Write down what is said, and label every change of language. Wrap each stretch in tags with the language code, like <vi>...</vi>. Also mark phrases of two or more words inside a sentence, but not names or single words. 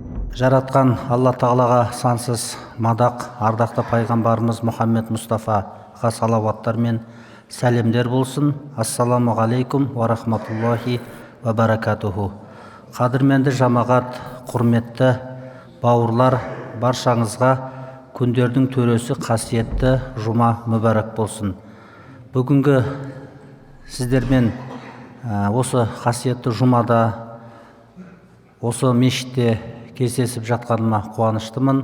<kk>жаратқан Алла Тағалаға сансыз мадақ, ардақты пайғамбарымыз Мұхаммед Мұстафаға салауаттар мен сәлемдер болсын.</kk> <ar>السلام عليكم ورحمة الله وبركاته.</ar> <kk>Қадірменді жамағат, құрметті бауырлар, баршаңызға күндердің төресі қасиетті жұма мүбәрәк болсын. Бүгінгі сіздермен осы қасиетті жұмада, осы мешітте кездесіп жатқаныма қуаныштымын.</kk>